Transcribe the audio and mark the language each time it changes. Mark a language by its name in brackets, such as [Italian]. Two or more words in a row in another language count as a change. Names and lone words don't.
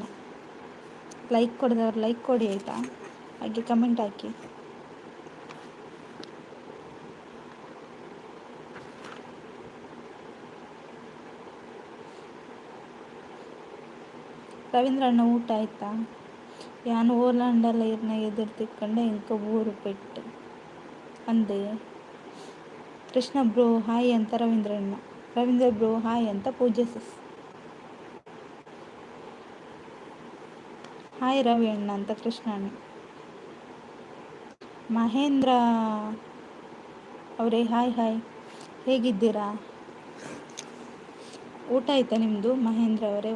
[Kannada] ಲೈಕ್ ಕೊಡಿದವ್ರು ಲೈಕ್ ಕೊಡಿ ಆಯಿತಾ. ಹಾಗೆ ಕಮೆಂಟ್ ಹಾಕಿ. ರವೀಂದ್ರಣ್ಣ ಊಟ ಆಯ್ತಾ? [Tulu] ಯಾನು ಓರ್ಲಾಂಡಲ್ಲ ಇರ್ನ ಎದುರು ತಿಕ್ಕೊಂಡೆ ಇಂಕ ಊರು ಪೆಟ್ಟು ಅಂದೆ. [Kannada] ಕೃಷ್ಣ ಬ್ರೋ ಹಾಯ್ ಅಂತ ರವೀಂದ್ರಣ್ಣ. ರವೀಂದ್ರ ಬ್ರೋ ಹಾಯ್ ಅಂತ ಪೂಜೆ ಸಿಸ್. ಹಾಯ್ ರವಿ ಅಣ್ಣ ಅಂತ ಕೃಷ್ಣಣ್ಣ. ಮಹೇಂದ್ರ ಅವರೇ ಹಾಯ್ ಹಾಯ್. ಹೇಗಿದ್ದೀರಾ? ಊಟ ಆಯಿತಾ ನಿಮ್ಮದು ಮಹೇಂದ್ರ ಅವರೇ?